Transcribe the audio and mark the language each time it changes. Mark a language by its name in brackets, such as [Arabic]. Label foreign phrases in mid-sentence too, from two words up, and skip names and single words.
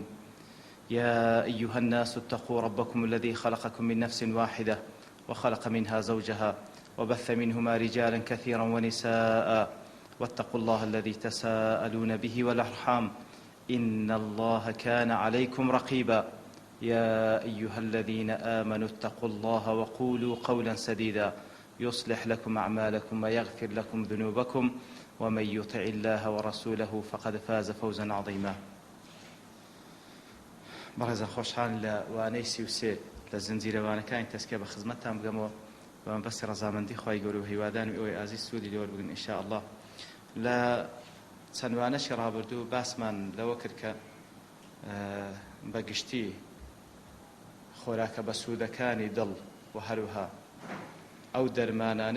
[Arabic] يا أيها الناس اتقوا ربكم الذي خلقكم من نفس واحدة وخلق منها زوجها وبث منهما رجالا كثيرا ونساء واتقوا الله الذي تساءلون به والأرحام إن الله كان عليكم رقيبا. يا أيها الذين آمنوا اتقوا الله وقولوا قولا سديدا يصلح لكم أعمالكم ويغفر لكم ذنوبكم ومن يطع الله ورسوله فقد فاز فوزا عظيما. [Central Kurdish] بەڕێزان خۆشحال لە وانەی 33 لە زنجیرەوانەکانی تەسکیە بە خزمەتتان بگەمەوە بە مەبەستی ڕەزامەندی خوای گەورە و هیوادان و ئەوەی ئازیز سوودی لێوە بگرن [Arabic] ئینشاء الله. [Central Kurdish] لە چەند وانەشی ڕابردوو باسمان لەوە کرد کە بەگشتی خۆراکە بەسوودەکانی دڵ و هەروها ئەو دەرمانانەی